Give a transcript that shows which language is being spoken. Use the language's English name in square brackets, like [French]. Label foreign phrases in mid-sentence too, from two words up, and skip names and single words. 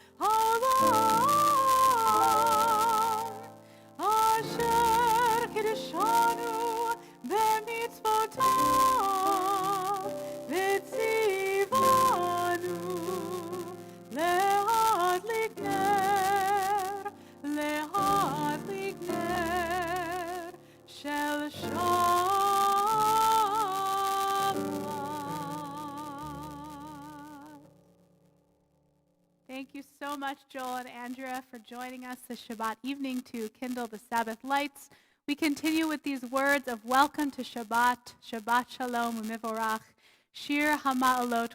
[Hebrew] העולם אשר קדשנו במצותיו וצונו להדליק נר להדליק נר של שבת. [English] Thank you so much, Joel and Andrea, for joining us this Shabbat evening to kindle the Sabbath lights. We continue with these words of welcome to Shabbat, [Hebrew] שבת שלום ומבורך, שיר המעלות.